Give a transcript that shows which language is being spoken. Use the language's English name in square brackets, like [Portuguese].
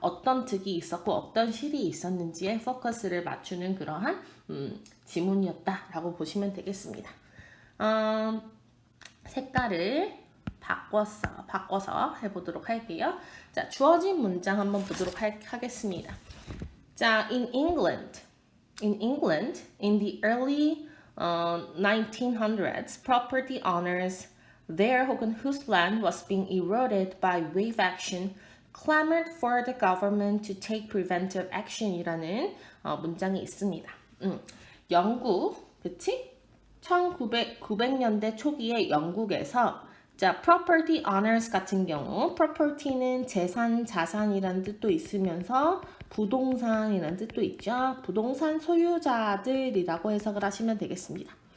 [Korean] 어떤 득이 있었고 어떤 실이 있었는지에 포커스를 맞추는 그러한 지문이었다라고 보시면 되겠습니다. 색깔을 바꿔서 해보도록 할게요. 자, 주어진 문장 한번 보도록 하겠습니다. [English] 자, in England, in the early 1900s, property owners there 혹은 whose land was being eroded by wave action clamored for the government to take preventive action이라는 [Korean] 문장이 있습니다. 영국, 그치? 1900년대 초기에 영국에서 자, property owners 같은 경우 property는 재산, 자산이라는 뜻도 있으면서 부동산이라는 뜻도 있죠. 부동산 소유자들이라고 해석을 하시면 되겠습니다.